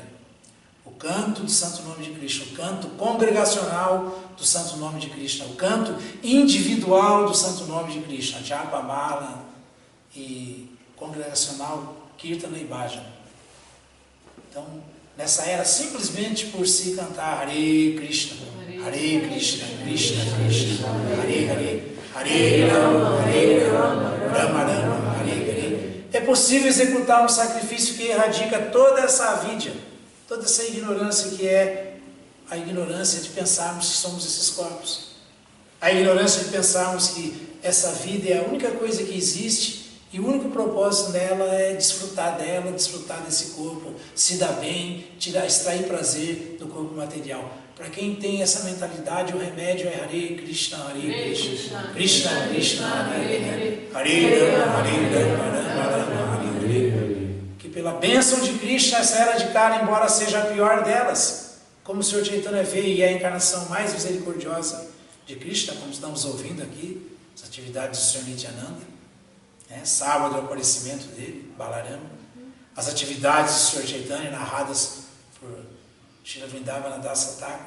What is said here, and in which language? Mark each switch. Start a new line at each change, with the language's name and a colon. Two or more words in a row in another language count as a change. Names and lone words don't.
Portuguese: O canto do Santo Nome de Krishna, o canto congregacional do Santo Nome de Krishna, o canto individual do Santo Nome de Krishna, Japa, Mala e congregacional Kirtana e Bhajan. Então, nessa era, simplesmente por se cantar Hare Krishna, Hare Krishna, Krishna Krishna, Hare Hare, Hare Rama, Rama Rama, Hare Hare, é possível executar um sacrifício que erradica toda essa avidya, toda essa ignorância que é a ignorância de pensarmos que somos esses corpos, a ignorância de pensarmos que essa vida é a única coisa que existe e o único propósito dela é desfrutar dela, desfrutar desse corpo, se dar bem, extrair prazer do corpo material. Para quem tem essa mentalidade, o remédio é Hare Krishna, Hare Krishna, Krishna Krishna, Hare Hare, Hare Rama, Rama Rama, Hare Hare. Que pela bênção de Krishna, essa era de Kali, embora seja a pior delas, como o Senhor Chaitanya veio e é a encarnação mais misericordiosa de Krishna, como estamos ouvindo aqui, as atividades do Senhor Nityananda, sábado é o aparecimento dele, Balarama, as atividades do Senhor Chaitanya narradas por Srila Vrindavana Dasa Thakur.